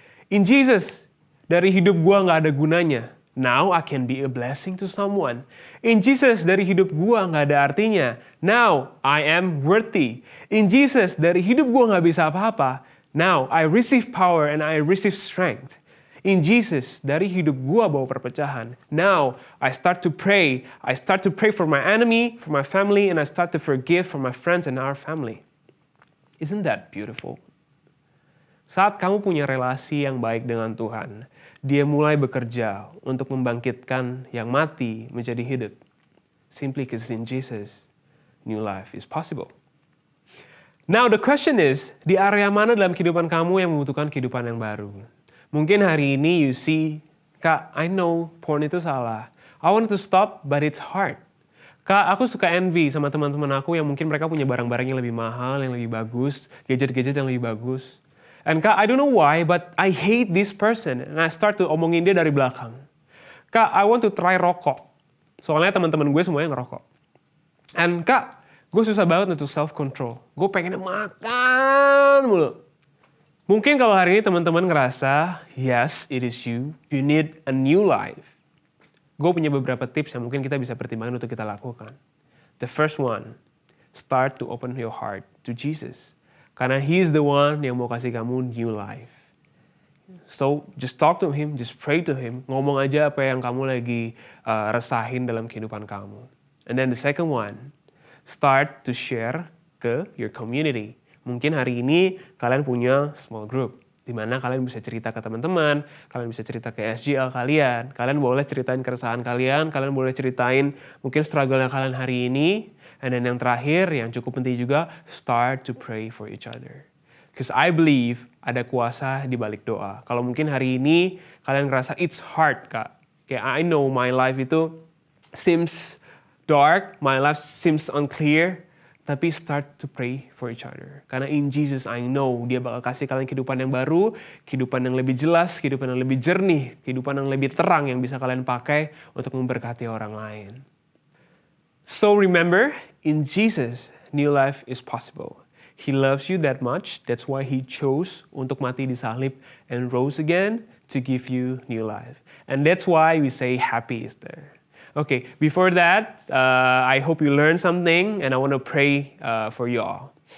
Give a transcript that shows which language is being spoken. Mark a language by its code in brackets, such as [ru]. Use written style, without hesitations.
[id] In Jesus, dari hidup gua nggak ada gunanya. [en] Now I can be a blessing to someone. [id] In Jesus, dari hidup gua nggak ada artinya. Now I am worthy. In Jesus, dari hidup gua nggak bisa apa-apa. [en] Now I receive power and I receive strength. [id] In Jesus, dari hidup gua bawa perpecahan. [en] Now I start to pray. I start to pray for my enemy, for my family, and I start to forgive for my friends and our family. Isn't that beautiful? [id] Saat kamu punya relasi yang baik dengan Tuhan, Dia mulai bekerja untuk membangkitkan yang mati menjadi hidup. [en] Simply because in Jesus, new life is possible. [id] Now the question is, di area mana dalam kehidupan kamu yang membutuhkan kehidupan yang baru? Mungkin hari ini you see, Kak, I know porn itu salah. [en] I want to stop, but it's hard. [id] Kak, aku suka envy sama teman-teman aku yang mungkin mereka punya barang-barang yang lebih mahal, yang lebih bagus, gadget-gadget yang lebih bagus. [en] And Kak, I don't know why, but I hate this person. And I start to omongin dia dari belakang. Kak, I want to try rokok. [id] Soalnya teman-teman gue semuanya ngerokok. And Kak, gue susah banget untuk self-control. Gue pengen makan mulu. Mungkin kalau hari ini teman-teman ngerasa, yes, it is you. [en] You need a new life. [id] Gue punya beberapa tips yang mungkin kita bisa pertimbangkan untuk kita lakukan. [en] The first one, start to open your heart to Jesus. Karena He is the one yang mau kasih kamu new life. So, just talk to Him, just pray to Him. [id] Ngomong aja apa yang kamu lagi resahin dalam kehidupan kamu. [en] And then the second one, start to share ke your community. [id] Mungkin hari ini kalian punya small group, di mana kalian bisa cerita ke teman-teman, kalian bisa cerita ke SGL kalian boleh ceritain keresahan kalian boleh ceritain mungkin struggle-nya kalian hari ini. [en] And then yang terakhir, yang cukup penting juga, start to pray for each other. [id] Because I believe ada kuasa di balik doa. Kalau mungkin hari ini kalian ngerasa it's hard, Kak. [en] Kayak I know my life itu seems dark, my life seems unclear, tapi start to pray for each other. [id] Karena in Jesus I know Dia bakal kasih kalian kehidupan yang baru, kehidupan yang lebih jelas, kehidupan yang lebih jernih, kehidupan yang lebih terang yang bisa kalian pakai untuk memberkati orang lain. [en] So remember, in Jesus, new life is possible. He loves you that much. That's why He chose untuk mati di salib and rose again to give you new life. And that's why we say Happy Easter. Okay, before that, I hope you learned something and I want to pray for you all.